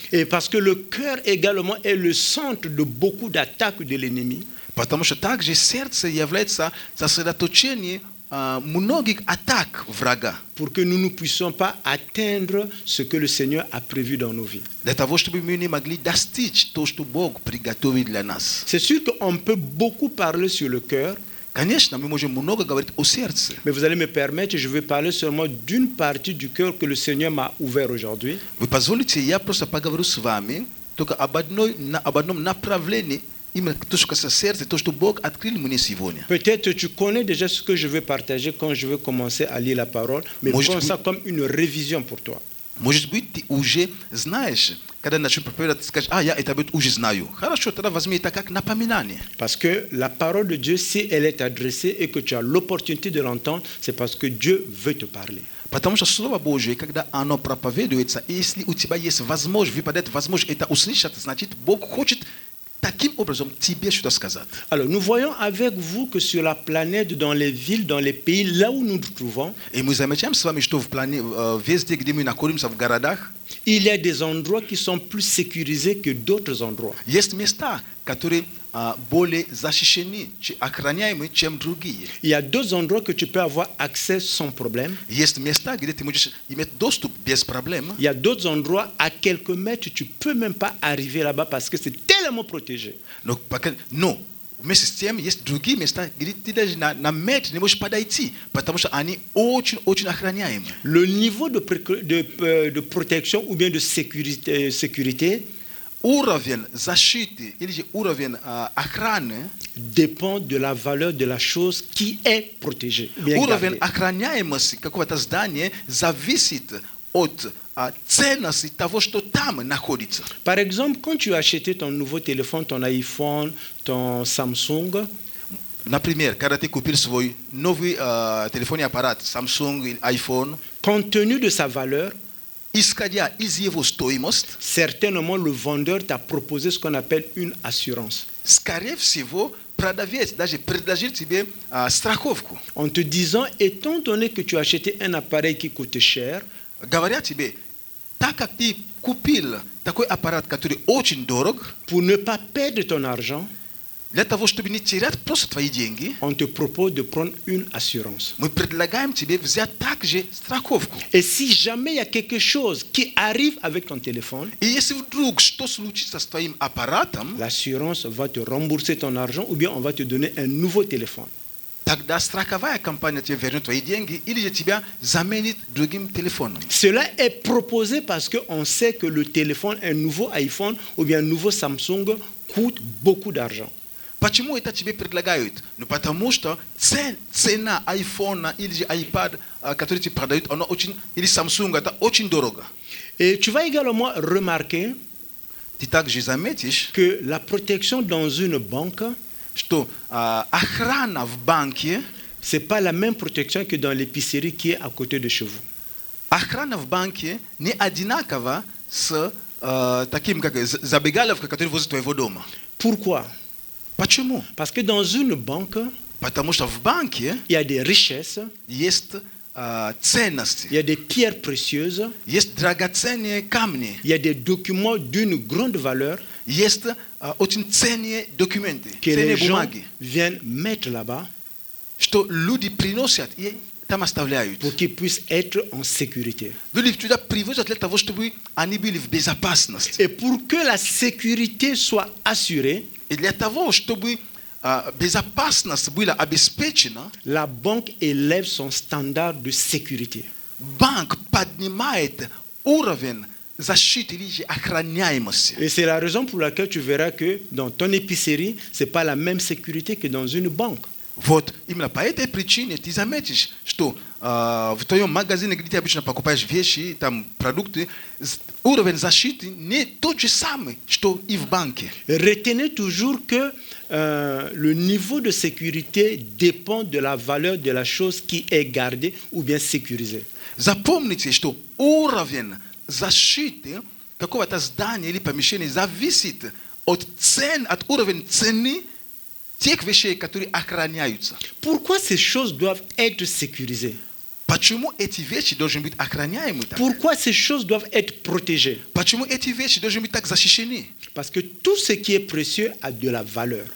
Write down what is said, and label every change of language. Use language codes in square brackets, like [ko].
[fr] Et parce que le cœur également est le centre de beaucoup d'attaques de l'ennemi. [ru] Потому что также сердце является сосредоточением многих атак врага. [fr] Pour que nous ne puissions pas atteindre ce que le Seigneur a prévu dans nos vies. [ru] Для того, чтобы мы не могли достичь то, что Бог приготовил для нас. [fr] C'est sûr qu'on peut beaucoup parler sur le cœur. [ru] Конечно, мы можем много говорить о сердце. [fr] Mais vous allez me permettre, je vais parler seulement d'une partie du cœur que le Seigneur m'a ouvert aujourd'hui. [ru] Вы позволите, я просто поговорю с вами только об одном направлении, именно то, что касается сердца, то, что Бог открыл мне сегодня. [fr] Peut-être tu connais déjà ce que je vais partager quand je vais commencer à lire la parole, mais prends ça comme une révision pour toi. [ru] Может быть, ты уже знаешь, когда начнем проповедовать, ты скажешь, я это уже знаю. Хорошо, тогда возьми это как напоминание. [fr] Parce que la parole de Dieu, si elle est adressée et que tu as l'opportunité de l'entendre, c'est parce que Dieu veut te parler. [ru] Потому что Слово Божие, когда оно проповедуется, и если у тебя есть возможность, выпадает возможность это услышать, значит, Бог хочет таким образом тебе что-то сказать. [fr] Alors, nous voyons avec vous que sur la planète, dans les villes, dans les pays, là où nous nous trouvons, [ru] И мы замечаем с вами, что в плане, везде, где мы находимся в городах, [fr] il y a des endroits qui sont plus sécurisés que d'autres endroits. [ru] есть места, которые более защищены, охраняемы, чем другие. [fr] Il y a d'autres endroits que tu peux avoir accès sans problème. [ru] Есть места, где ты можешь иметь доступ без проблем. [fr] Il y a d'autres endroits, à quelques mètres, tu ne peux même pas arriver là-bas parce que c'est tellement protégé. [ru] Но вместе с тем есть другие места, где ты даже на метр не можешь подойти, потому что они очень охраняемы. [fr] Le niveau de protection ou bien de sécurité [ru] Уровень защиты или же уровень охраны [fr] dépend de la valeur de la chose qui est protégée. [ru] Уровень охраняемости какого-то здания зависит от ценности того, что там находится. [fr] Par exemple, quand tu as acheté ton nouveau téléphone, ton iPhone, ton Samsung, [ru] Например, когда ты купил свой новый телефонный аппарат, Samsung или iPhone, [fr] compte tenu de sa valeur, [ru] исходя из его стоимости, [fr] certainement le vendeur t'a proposé ce qu'on appelle une assurance. [ru] скорее всего, продавец даже предложил тебе страховку. [fr] En te disant, étant donné que tu as acheté un appareil qui coûte cher, [ru] Говоря тебе, так как ты купил такой аппарат, который очень дорог, [fr] pour ne pas perdre ton argent, [ru] для того, чтобы не терять просто твои деньги, [fr] on te propose de prendre une assurance. [ru] мы предлагаем тебе взять также страховку. [fr] Et si jamais il y a quelque chose qui arrive avec ton téléphone, [ru] И если вдруг что случится с твоим аппаратом, [fr] l'assurance va te rembourser ton argent ou bien on va te donner un nouveau téléphone. [ru] тогда страховая компания тебе вернет твои деньги или же тебя заменит другим телефоном. [fr] Cela est proposé parce qu'on sait que le téléphone, un nouveau iPhone ou bien un nouveau Samsung coûte beaucoup d'argent. [ru] Почему это тебе предлагают? Ну потому что цена айфона или же iPad, который тебе продают, она очень, или Samsung, это очень дорого. [fr] Et tu vas également remarquer [ru] Ты также заметишь, [fr] que la protection dans une banque, [ru] что охрана в банке, [fr] ce n'est pas la même protection que dans l'épicerie qui est à côté de chez vous. [ru] охрана в банке не одинакова с таким, как забегаловкой, которая возле твоего дома. [fr] Pourquoi? [ru] Почему? [fr] Parce que dans une banque, [ru] Потому что в банке [fr] il y a des richesses, [ru] есть ценности, [fr] il y a des pierres précieuses, [ru] есть драгоценные камни, [fr] il y a des documents d'une grande valeur [ru] есть очень ценные документы, [fr] que les [ru] ценные [fr] gens [ru] бумаги, [fr] viennent mettre là-bas [ru] что люди приносят и там оставляют. [fr] pour qu'ils puissent être en sécurité. [ru] Люди туда привозят для того, чтобы они были в безопасности. [fr] Et pour que la sécurité soit assurée, [ru] И для того, чтобы безопасность была обеспечена, [fr] la banque élève son standard de sécurité. [ru] банк поднимает уровень защиты или же охраняемости. [fr] Et c'est la raison pour laquelle tu verras que dans ton épicerie, ce n'est pas la même sécurité que dans une banque. [ru] Вот именно по этой причине ты заметишь, что в твоем магазине, где ты обычно покупаешь вещи, там продукты, уровень защиты не тот же самый, что и в банке. [fr] Retenez toujours que le niveau de sécurité dépend de la valeur de la chose qui est gardée ou bien sécurisée. [ru] Запомните, что уровень защиты какого-то здания или помещения зависит от уровня цены Тех вещей, которые охраняются. [fr] Pourquoi ces choses doivent être sécurisées? [ru] Почему эти вещи должны быть охраняемы так? [fr] Pourquoi ces choses doivent être protégées? [ru] Почему эти вещи должны быть так защищены? [fr] Parce que tout ce qui est précieux a de la valeur.